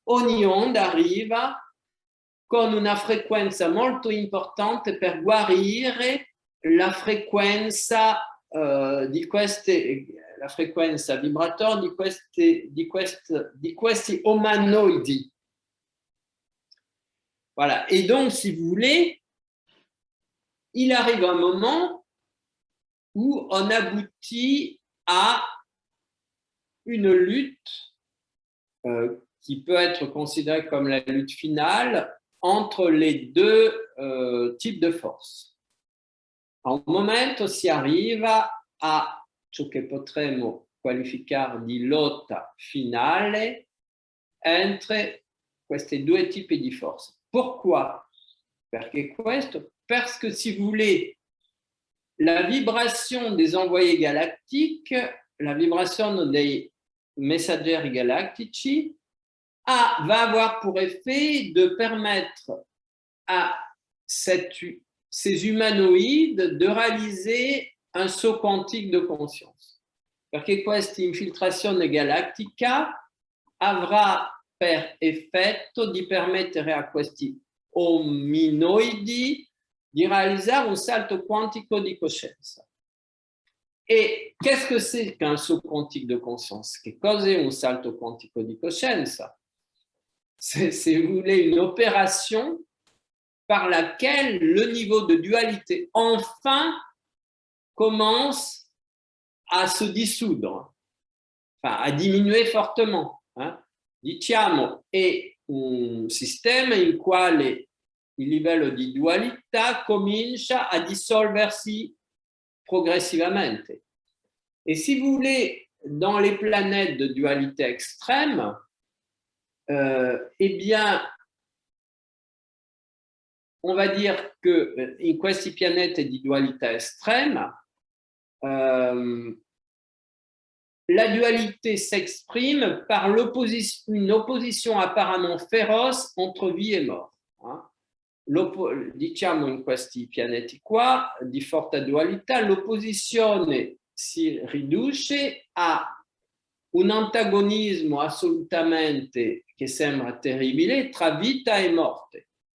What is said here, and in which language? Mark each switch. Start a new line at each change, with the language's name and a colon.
Italian: Ogni onda arriva con una frequenza molto importante per guarire la frequenza di queste la frequenza vibratoria di questi umanoidi.
French: Voilà. Et donc, si vous voulez, il arrive un moment où on aboutit à une lutte qui peut être considérée comme la lutte finale entre les deux types de forces.
Italian: A un momento si arriva a ciò che potremmo qualificare di lotta finale entre questi due tipi di forze.
French: Pourquoi?
Italian: Perché questo?
French: Parce que si vous voulez, la vibration des envoyés galactiques, la vibration des messagers galactici, va avoir pour effet de permettre à ces humanoïdes de réaliser un saut quantique de conscience.
Italian: Perché questa infiltrazione galattica avrà per effetto di permettere a questi ominoidi di realizzare un salto quantico di coscienza.
French: Et qu'est-ce que c'est qu'un saut quantique de conscience?
Italian: Che cos'è un salto quantico di coscienza?
French: C'est, si vous voulez, une opération par laquelle le niveau de dualité enfin commence à se dissoudre, enfin à diminuer fortement.
Italian: Diciamo, è un sistema in quale il livello di dualità comincia a dissolversi progressivamente.
French: Et si vous voulez, dans les planètes de dualité extrême, eh bien, on va dire que
Italian: in questi pianeti di dualità estrême,
French: la dualité s'exprime par une opposition apparemment féroce entre vie et mort.
Italian: Diciamo in questi pianeti qua, di forte dualità, l'opposizione si riduce a un antagonismo assolutamente che sembra terribile tra vita e morte.